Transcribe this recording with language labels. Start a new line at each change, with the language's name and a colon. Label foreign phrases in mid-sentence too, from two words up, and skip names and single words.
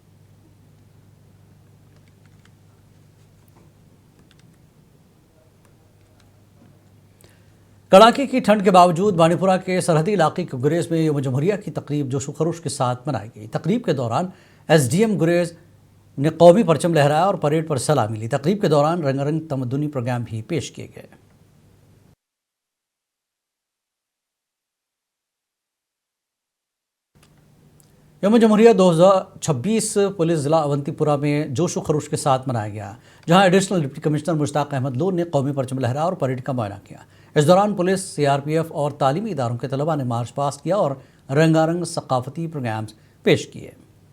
Urdu: کڑاکے کی ٹھنڈ کے باوجود بانڈی پورہ کے سرحدی علاقے کے گریز میں یوم جمہوریہ کی تقریب جوش و خروش کے ساتھ منائی گئی۔ تقریب کے دوران ایس ڈی ایم گریز نے قومی پرچم لہرایا اور پریڈ پر سلامی لی۔ تقریب کے دوران رنگا رنگ تمدنی پروگرام بھی پیش کیے گئے۔ یوم جمہوریہ 2026 پولیس ضلع اونتی پورہ میں جوش و خروش کے ساتھ منایا گیا، جہاں ایڈیشنل ڈپٹی کمشنر مشتاق احمد لون نے قومی پرچم لہرایا اور پریڈ کا معائنہ کیا۔ اس دوران پولیس، سی آر پی ایف اور تعلیمی اداروں کے طلباء نے مارچ پاس کیا اور رنگا رنگ ثقافتی پروگرامز پیش کیے۔